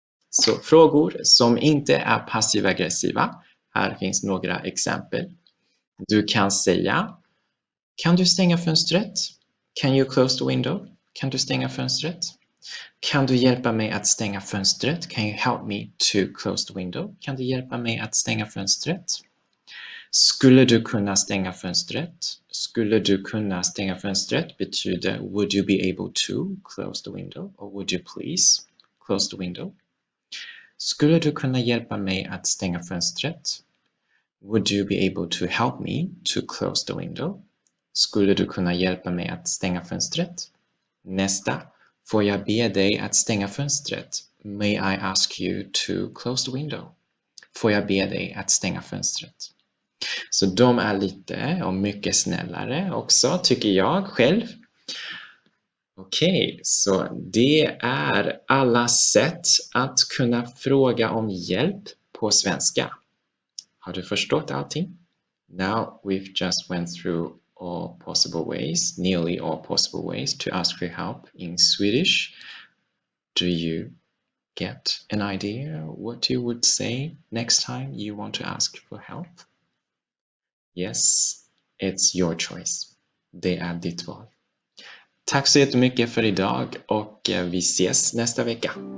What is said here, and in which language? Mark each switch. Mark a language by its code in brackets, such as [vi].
[sv] Så frågor som inte är passiv-aggressiva. Här finns några exempel. Du kan säga, kan du stänga fönstret? [en] Can you close the window? [sv] Kan du stänga fönstret? Kan du hjälpa mig att stänga fönstret? [en] Can you help me to close the window? [sv] Kan du hjälpa mig att stänga fönstret? Skulle du kunna stänga fönstret? Skulle du kunna stänga fönstret betyder [en] would you be able to close the window? Or would you please close the window? [sv] Skulle du kunna hjälpa mig att stänga fönstret? [en] Would you be able to help me to close the window? [sv] Skulle du kunna hjälpa mig att stänga fönstret? Nästa. Får jag be dig att stänga fönstret? [en] May I ask you to close the window? [sv] Får jag be dig att stänga fönstret? Så de är lite och mycket snällare också, tycker jag själv. Okej, så det är alla sätt att kunna fråga om hjälp på svenska. Har du förstått allting? [en] Now we've just went through all possible ways, nearly all possible ways to ask for help in Swedish. Do you get an idea what you would say next time you want to ask for help? Yes, it's your choice. [sv] Det är ditt val. Tack så jättemycket för idag och vi ses nästa vecka.